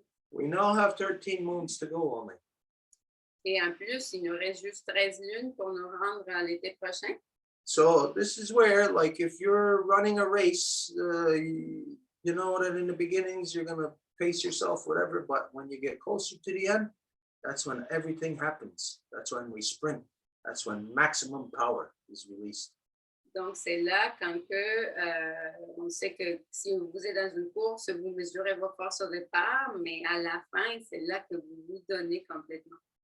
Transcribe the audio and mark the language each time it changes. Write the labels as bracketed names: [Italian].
[English] We now have 13 moons to go only. [French] Et en plus, il nous reste juste 13 lunes pour nous rendre à l'été prochain. [English] So this is where, like, if you're running a race, you know that in the beginnings you're going to pace yourself, whatever, but when you get closer to the end, that's when everything happens. That's when we sprint. That's when maximum power is released. [French] Donc, c'est là quand on sait que si vous êtes dans une course, vous mesurez vos forces au départ, mais à la fin, c'est là que vous vous donnez complètement.